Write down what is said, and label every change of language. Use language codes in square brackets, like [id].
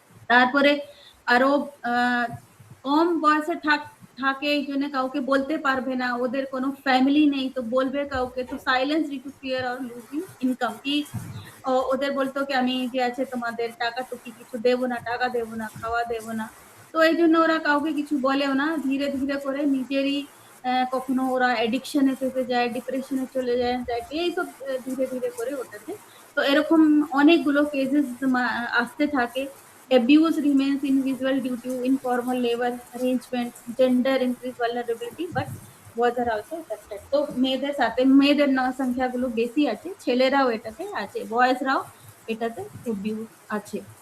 [bn] তারপরে আরো কম বয়সে থাকে এই জন্য কাউকে বলতে পারবে না, ওদের কোনো ফ্যামিলি নেই, তো বলবে কাউকে, তো silence due to fear or losing income কি ওদের বলতো কি আমি যে আছে তোমাদের টাকা টুকি কিছু দেবো না, টাকা দেবো না, খাওয়া দেবো না। তো এই জন্য ওরা কাউকে কিছু বলেও না, ধীরে ধীরে করে নিজেরই কখনো ওরা এডিকশনে ফেসে যায়, ডিপ্রেশনে চলে যায়, এইসব ধীরে ধীরে করে ওটাতে। তো এরকম অনেকগুলো কেসেস আসতে থাকে। [en] Abuse remains invisible due to informal labor arrangements, gender increased vulnerability, but boys are also affected. [bn] তো মেয়েদের সাথে মেয়েদের সংখ্যাগুলো বেশি আছে, ছেলেরাও এটাতে আছে, বয়েজরাও এটাতে অ্যাবিউজ আছে।